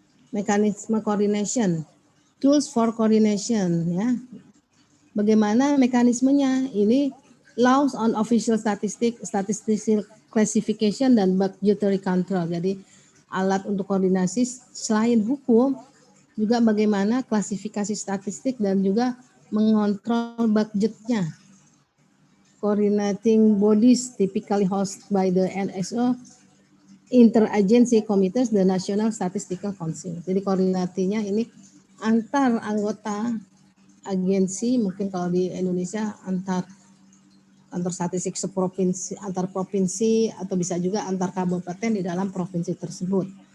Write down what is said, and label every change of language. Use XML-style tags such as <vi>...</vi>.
<id>Mekanisme</id> <en>coordination, tools for coordination</en> <id>ya. Bagaimana mekanismenya? Ini</id> <en>laws on official statistical classification, dan budgetary control.</en> <id>Jadi alat untuk koordinasi selain hukum, juga bagaimana klasifikasi statistik dan juga mengontrol budgetnya.</id> <en>Coordinating bodies typically hosted by the NSO, interagency committees, the National Statistical Council.</en> <id>Jadi koordinasinya ini antar anggota agensi, mungkin kalau di Indonesia antar kantor statistik seprovinsi, antar provinsi, atau bisa juga antar kabupaten di dalam provinsi tersebut.</id>